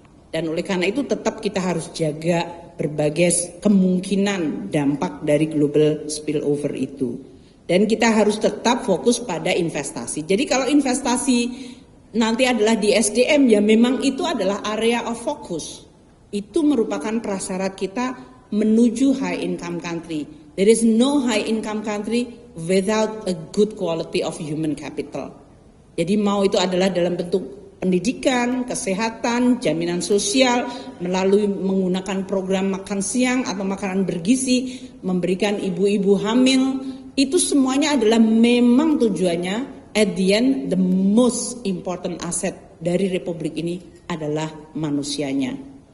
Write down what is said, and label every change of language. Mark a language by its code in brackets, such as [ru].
[id] Dan oleh karena itu tetap kita harus jaga berbagai kemungkinan dampak dari global spillover itu. Dan kita harus tetap fokus pada investasi. Jadi kalau investasi nanti adalah di SDM, ya memang itu adalah [en] area of focus. [id] Itu merupakan prasyarat kita menuju high income country. [en] There is no high income country without a good quality of human capital. [id] Jadi mau itu adalah dalam bentuk pendidikan, kesehatan, jaminan sosial, melalui menggunakan program makan siang atau makanan bergizi, memberikan ibu-ibu hamil, itu semuanya adalah memang tujuannya [en] at the end, the most important asset [id] dari Republik ini adalah manusianya.